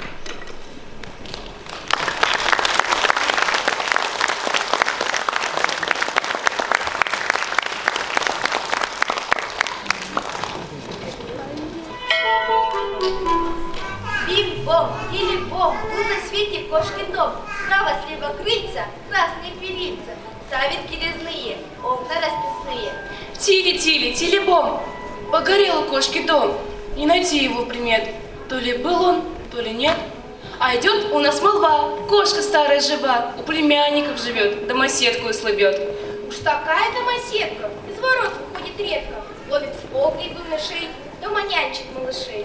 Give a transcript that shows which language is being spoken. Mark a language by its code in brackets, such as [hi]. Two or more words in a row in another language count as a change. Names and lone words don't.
[ru] Бим-бом, или-бом, тут на свете кошкин дом. Справа слева крыльца, красные перильца, ставинки резные, окна расписные. Тили-тили, тили-бом, погорел у кошки дом. Не найти его примет. То ли был он, то ли нет. А идет у нас молва, кошка старая жива, у племянников живет, домоседку и слабет. Уж такая домоседка из ворот выходит редко. Ловит в погребы мышей, дома нянчит малышей.